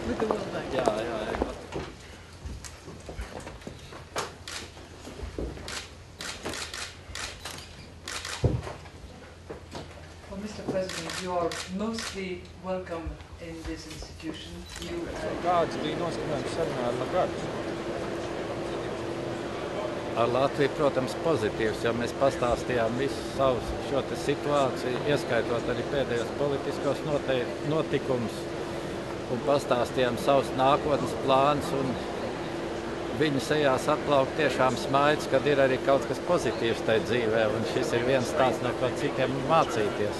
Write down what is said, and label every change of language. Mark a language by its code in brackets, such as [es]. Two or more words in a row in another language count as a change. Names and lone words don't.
[en] with the World Bank. Yeah. Well, Mr. President, you are mostly welcome in this institution. You, [lv] Kāds bija noskaņojums sarunā ar Lagardu? Ar Latviju, protams, pozitīvs, jo mēs pastāstījām visu savu šo te situāciju, ieskaitot arī pēdējos politiskos notikumus, un pastāstījām savus nākotnes plānus, un viņu sejās atplaukt tiešām smaids, kad ir arī kaut kas pozitīvs tajā dzīvē, un šis ir viens tāds, no ko citiem mācīties.